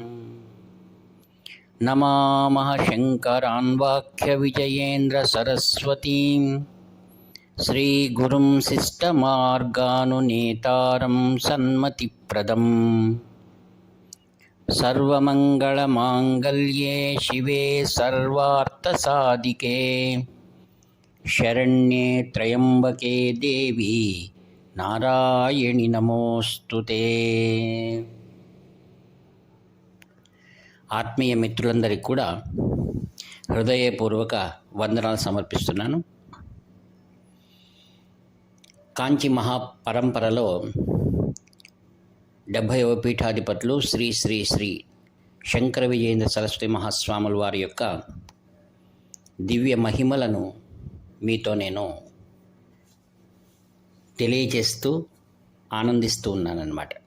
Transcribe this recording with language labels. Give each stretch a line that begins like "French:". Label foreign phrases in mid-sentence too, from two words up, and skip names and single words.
Sanskrit: नमामः शङ्करान्वाख्यविजयेन्द्रसरस्वतीं श्रीगुरुं शिष्टमार्गानुनेतारं सन्मतिप्रदम्। सर्वमङ्गलमाङ्गल्ये शिवे सर्वार्थसाधिके शरण्ये त्र्यम्बके देवी नारायणि नमोस्तुते।
Telugu: ఆత్మీయ మిత్రులందరికీ కూడా హృదయపూర్వక వందనాలు సమర్పిస్తున్నాను. కాంచి మహాపరంపరలో 70వ పీఠాధిపతులు శ్రీ శ్రీ శ్రీ శంకర విజయేంద్ర సరస్వతి మహాస్వాముల వారి యొక్క దివ్య మహిమలను మీతో నేను తెలియజేస్తూ ఆనందిస్తూ ఉన్నానన్నమాట.